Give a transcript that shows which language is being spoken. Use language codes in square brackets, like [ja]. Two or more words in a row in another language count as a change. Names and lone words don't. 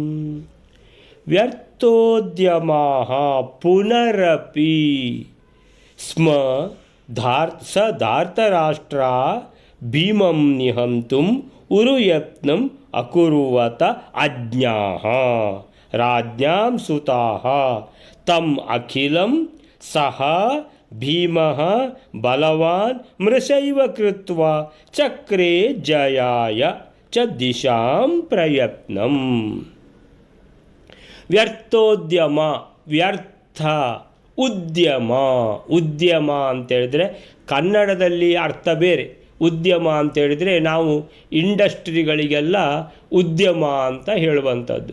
[sa] ವ್ಯರ್ಥೋದ್ಯಮಾಃ ಪುನರಪಿ ಸ್ಮ ಧಾರ್ತರಾಷ್ಟ್ರ ಭೀಮಂ ನಿಹಂತುಂ ಉರುಯತ್ನಂ ಅಕುರ್ವತ ಅಜ್ಞಾಃ ರಾಜ್ಞಾಂ ಸುತಾಃ ತಂ ಅಖಿಲಂ ಸಹ ಭೀಮಃ ಬಲವಾನ್ ಮೃಷೈವ ಕೃತ್ವಾ ಚಕ್ರೇ ಜಯಾಯ ಚ ದಿಶಾಂ ಪ್ರಯತ್ನಂ. [kn] ವ್ಯರ್ಥೋದ್ಯಮ ಉದ್ಯಮ ಅಂತೇಳಿದ್ರೆ ಕನ್ನಡದಲ್ಲಿ ಅರ್ಥ ಬೇರೆ, ಉದ್ಯಮ ಅಂತ ಹೇಳಿದರೆ ನಾವು ಇಂಡಸ್ಟ್ರಿಗಳಿಗೆಲ್ಲ ಉದ್ಯಮ ಅಂತ ಹೇಳುವಂಥದ್ದು.